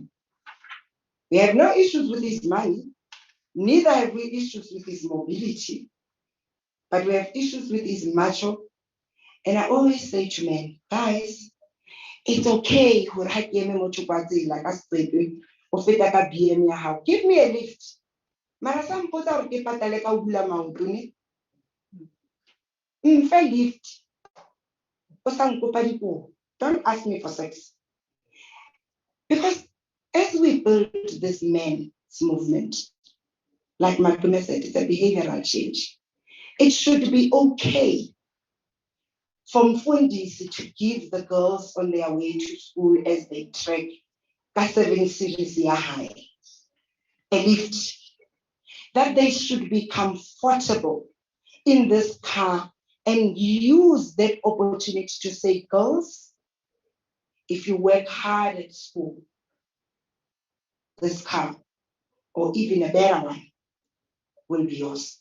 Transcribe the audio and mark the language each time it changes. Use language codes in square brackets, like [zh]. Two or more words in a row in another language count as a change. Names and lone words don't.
[en] We have no issues with his money, neither have we issues with his mobility, but we have issues with his macho. And I always say to men, guys, it's okay like us give me a lift. [st] Mara sa mpotsa gore ke patale ka o bula maoto ne lift. [en] Don't ask me for sex. Because as we build this men's movement, like Malcolm said, it's a behavioral change. It should be okay for Mfundisi to give the girls on their way to school as they trek K7 series high a lift, that they should be comfortable in this car and use that opportunity to say, girls, if you work hard at school, this car, or even a better one, will be yours.